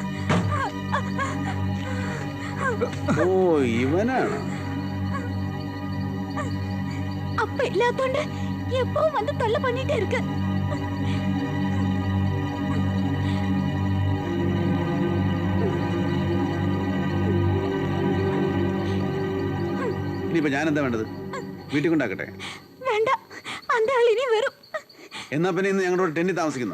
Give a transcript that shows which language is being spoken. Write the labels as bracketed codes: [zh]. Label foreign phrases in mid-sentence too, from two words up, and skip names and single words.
[ml] ഓ, ഇവനാണ്. [ta] அப்ப இல்லாதோண்டு எப்பவும் வந்து தொல்லை பண்ணிட்டே இருக்கு. [ml] ഇനിയിപ്പോ ഞാൻ എന്താ വേണ്ടത്? വീട്ടിൽ കൊണ്ടാക്കട്ടെ? വേണ്ട, அந்த ആൾ ഇനി വരും. എന്നാ പിന്നെ ഇന്ന് ഞങ്ങളുടെ ടെന്റിൽ താമസിക്കുന്നു.